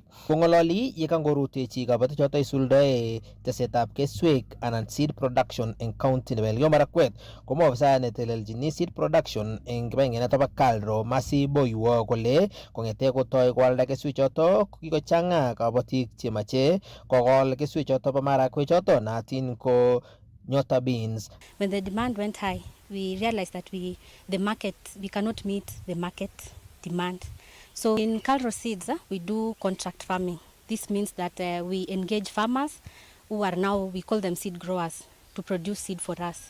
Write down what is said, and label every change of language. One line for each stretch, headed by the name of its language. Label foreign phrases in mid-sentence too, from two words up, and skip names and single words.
Kalenjin: Kong'ololi yekangorutechi kabatichoto isuldoe tesetab keswek anan
English: seed production
Kalenjin: eng county nebo Elgeyo Marakwet komo ofisayat netelelchini
English: seed production
Kalenjin: eng kibagenge noto bo Kalro Masi Boywo kole kong'ete kotoi koalda keswechoto kikochang'a kabatik chemache kokol keswechoto bo marakwechoto naatin ko Nyota beans.
English: When the demand went high, we realized that we cannot meet the market demand. So in Kalro Seeds, we do contract farming. This means that we engage farmers who are now, we call them seed growers, to produce seed for us.